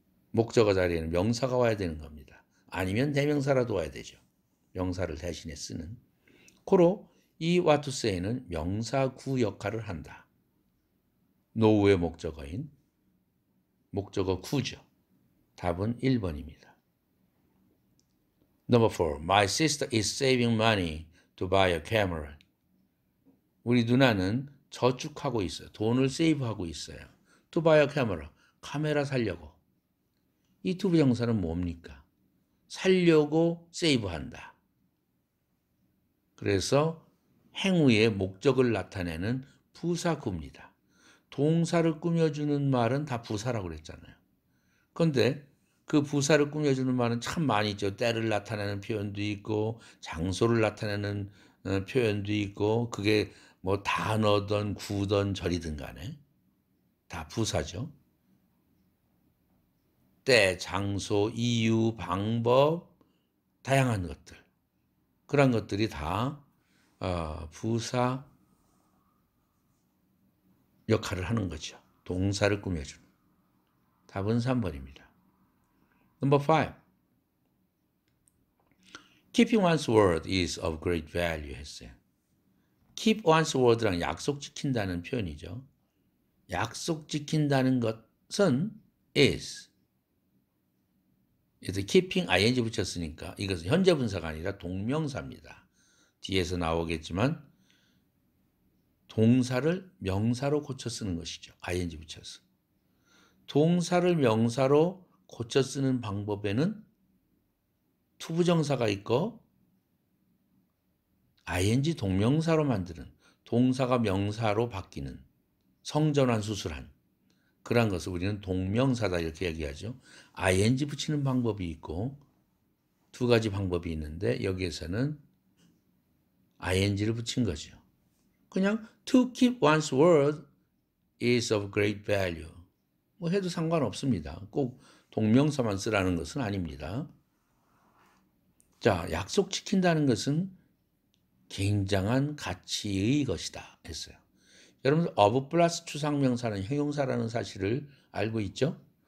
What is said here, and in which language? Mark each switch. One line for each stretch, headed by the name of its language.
Korean: 목적어 자리에는 명사가 와야 되는 겁니다. 아니면 대명사라도 와야 되죠. 명사를 대신에 쓰는. 고로 이 what to say는 명사구 역할을 한다. know의 목적어인 목적어 구죠. 답은 1번입니다.
English: Number 4. My sister is saving money to buy a camera.
Korean: 우리 누나는 저축하고 있어요. 돈을 세이브하고 있어요.
English: To buy a camera.
Korean: 카메라 살려고. 이 to 부정사는 뭡니까? 살려고 세이브한다. 그래서 행위의 목적을 나타내는 부사구입니다. 동사를 꾸며주는 말은 다 부사라고 그랬잖아요. 그런데 그 부사를 꾸며주는 말은 참 많이 있죠. 때를 나타내는 표현도 있고 장소를 나타내는 표현도 있고 그게 뭐 단어든 구든 절이든 간에 다 부사죠. 때, 장소, 이유, 방법, 다양한 것들. 그런 것들이 다 부사 역할을 하는 거죠. 동사를 꾸며주는. 답은 3번입니다. Number 5.
English: Keeping one's word is of great value
Korean: 했어요.
English: Keep one's word
Korean: 랑 약속 지킨다는 표현이죠. 약속 지킨다는 것은 is. 그래서 keeping ing 붙였으니까 이것은 현재 분사가 아니라 동명사입니다. 뒤에서 나오겠지만 동사를 명사로 고쳐 쓰는 것이죠. ing 붙여서. 동사를 명사로 고쳐 쓰는 방법에는 투부정사가 있고 ing 동명사로 만드는 동사가 명사로 바뀌는 성전환 수술한 그런 것을 우리는 동명사다 이렇게 얘기하죠. ing 붙이는 방법이 있고 두 가지 방법이 있는데 여기에서는 ing를 붙인 거죠.
English: 그냥 to keep one's word is of great value.
Korean: 뭐 해도 상관없습니다. 꼭 동명사만 쓰라는 것은 아닙니다. 자, 약속 지킨다는 것은 굉장한 가치의 것이다 했어요. 여러분들 of 플러스 추상명사는 형용사라는 사실을 알고 있죠?